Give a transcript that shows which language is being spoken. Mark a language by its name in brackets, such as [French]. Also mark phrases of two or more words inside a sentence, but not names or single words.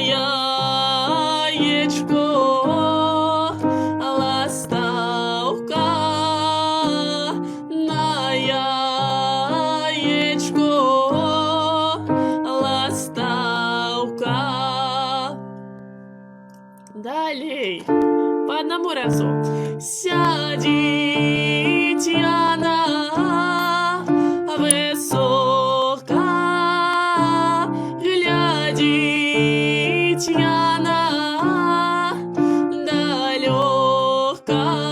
[Belarusian] яечку ластаўка, на яечку ластаўка. Далей, [Russian] по одному разу. [Belarusian] Сядзіць яна высока, глядзіць яна далёка.